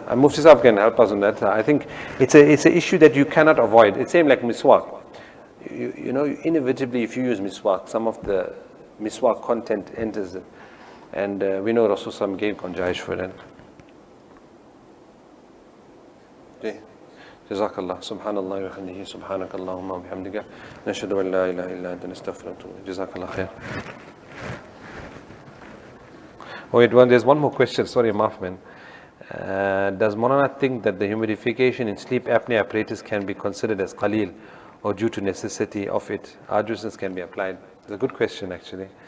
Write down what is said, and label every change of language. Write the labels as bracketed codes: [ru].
[en] And Mufti Sahib can help us on that. I think it's an issue that you cannot avoid. It's same like miswak. Inevitably, if you use miswak, some of the miswak content enters it. And we know Rasul gave conjaish for that. Okay. [ar] جزاك الله سبحان الله وبحمده سبحانك اللهم وبحمدك نشهد أن لا إله إلا أنت نستغفرك ونتوب إليك جزاك الله خير. [en] Wait, there's one more question. Sorry, Mafman. Does Maulana think that the humidification in sleep apnea apparatus can be considered as qaleel, or due to necessity of it, arduousness can be applied? It's a good question, actually.